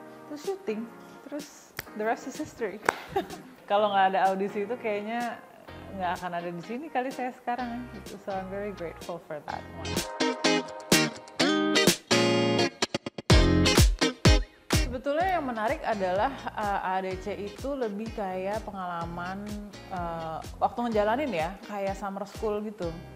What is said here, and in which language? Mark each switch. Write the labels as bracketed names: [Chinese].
[Indonesian] Terus syuting, terus [English] the rest is history. [Indonesian] Kalau nggak ada audisi itu kayaknya nggak akan ada di sini kali saya sekarang. [English] So I'm very grateful for that one. [Indonesian] Sebetulnya yang menarik adalah ADC itu lebih kayak pengalaman waktu ngejalanin ya, kayak summer school gitu.